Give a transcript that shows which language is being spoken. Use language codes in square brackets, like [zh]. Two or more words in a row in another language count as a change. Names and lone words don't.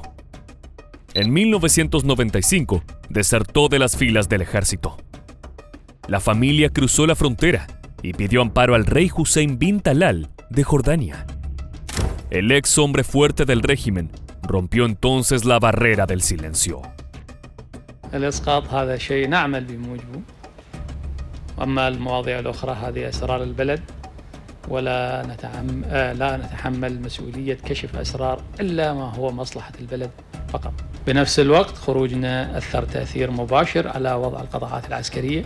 [es] En 1995, desertó de las filas del ejército. La familia cruzó la frontera y pidió amparo al rey Hussein bin Talal de Jordania. El ex hombre fuerte del régimen rompió entonces la barrera del silencio. [ar] الإسقاط هذا شيء نعمل بموجبه. أما المواضيع الأخرى هذه أسرار البلد ولا نتحمل مسؤولية كشف أسرار إلا ما هو مصلحة البلد فقط. بنفس الوقت خروجنا أثر تأثير مباشر على وضع القطاعات العسكرية.